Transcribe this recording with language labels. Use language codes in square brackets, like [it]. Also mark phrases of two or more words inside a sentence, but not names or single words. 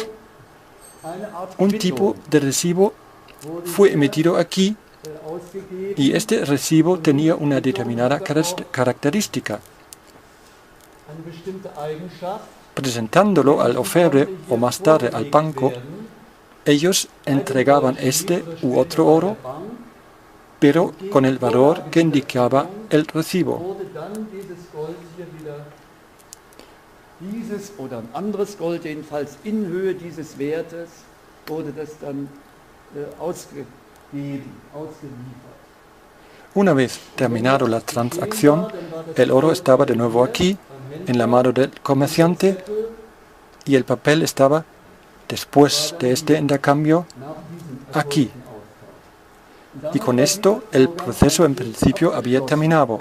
[es] Un tipo de recibo fue emitido aquí y este recibo tenía una determinada característica. Presentándolo al orfebre o más tarde al banco, ellos entregaban este u otro oro, pero con el valor que indicaba el recibo. [de] Dieses oder ein anderes Gold, jedenfalls in Höhe dieses Wertes, wurde das dann ausgeliefert. [es] Una vez terminada la transacción, el oro estaba de nuevo aquí, en la mano del comerciante, y el papel estaba, después de este intercambio, aquí. Y con esto el proceso en principio había terminado.